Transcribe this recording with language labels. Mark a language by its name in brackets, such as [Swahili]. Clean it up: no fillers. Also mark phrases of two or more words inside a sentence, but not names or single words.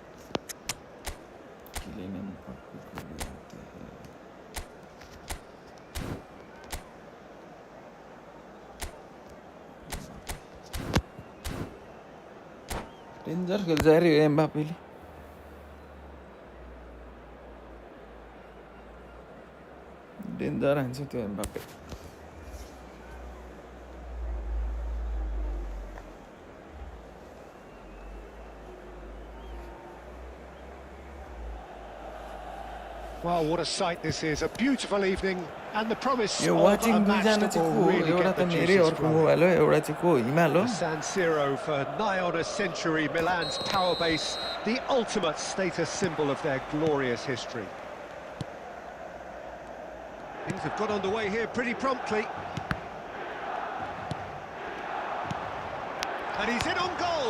[Hindi] किलियन एम्बाप्पे को ले आते हैं. [Nepali] डेन्जर खेल्छ अरे यो एम्बाप्पेले. डेन्जर हान्छ त्यो एम्बाप्पे. [English] Well, what a sight this is. A beautiful evening and the promise You're of watching a match [Nepali] दुईजना [English] that [Nepali] चाहिँ [English] will [Nepali] को [English] really [Nepali] एउटा [English] get [Nepali] त [English] the [Nepali] मेरै [English] juices [Nepali] अर्को [English] flowing. [Nepali] मोबाइल हो एउटा चाहिँ को हिमाल हो. [English] San Siro for nigh on a century, Milan's power base, the ultimate status symbol of their glorious history. Things have got underway here pretty promptly. And he's in on goal.